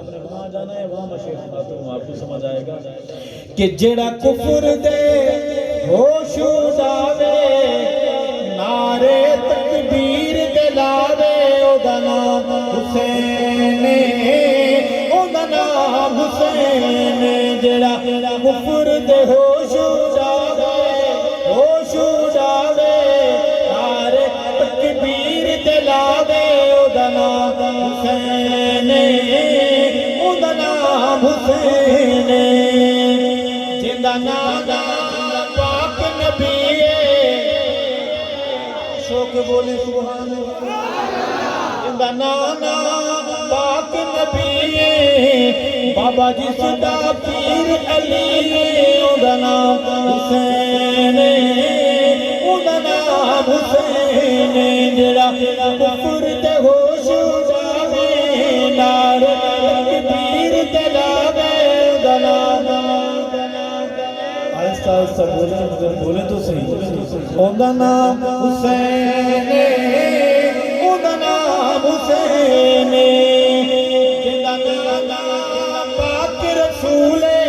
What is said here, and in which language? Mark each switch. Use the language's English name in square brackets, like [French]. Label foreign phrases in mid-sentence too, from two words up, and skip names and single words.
[Urdu] نے وہاں جانا ہے وہاں میں شعر سناتا ہوں آپ کو سمجھ آئے گا کہ [Punjabi] جیڑا کفر دے ہوش جاوے نعرے تکبیر دلاوے او دا نام حسین او دا نام حسین جیڑا کفر دے ہوش جاوے نعرے تکبیر دلاوے او دا نام حسین او دا نام حسین جندا نام پاک نبی شوق بولے [Arabic] سبحان اللہ [Punjabi] جندا نام پاک نبی بابا جی صدا پیر علی او دا نام حسین او دا نام حسین جڑا کفر تے ہوش جاوے نعرے تکبیر دلاوے [Urdu] آہستہ آہستہ بولیں مگر بولیں تو صحیح [Punjabi] اوندا نام حسین اوندا نام حسین جندا نام پاک رسول